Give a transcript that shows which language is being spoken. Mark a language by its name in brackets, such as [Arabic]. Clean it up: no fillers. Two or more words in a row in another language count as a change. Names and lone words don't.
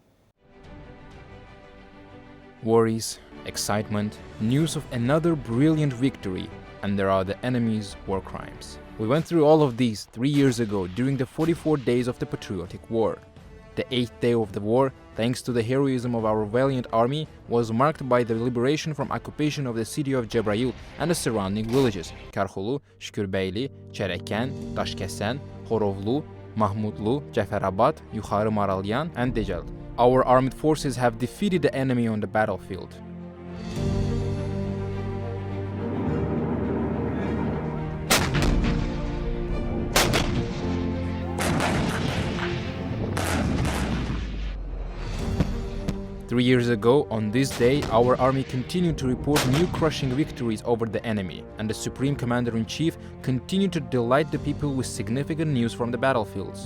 [English] Worries, excitement, news of another brilliant victory, and there are the enemy's war crimes. We went through all of these 3 years ago during the 44 days of the Patriotic War. The 8th day of the war, thanks to the heroism of our valiant army, was marked by the liberation from occupation of the city of Cəbrayıl and the surrounding villages: Karxulu, Şükürbəyli, Çərəkən, Daşkəsən, Xorovlu, Mahmudlu, Cəfərabad, Yuxarı Maralyan, and Decəl. Our armed forces have defeated the enemy on the battlefield. Three years ago, on this day, our army continued to report new crushing victories over the enemy, and the Supreme Commander-in-Chief continued to delight the people with significant news from the battlefields.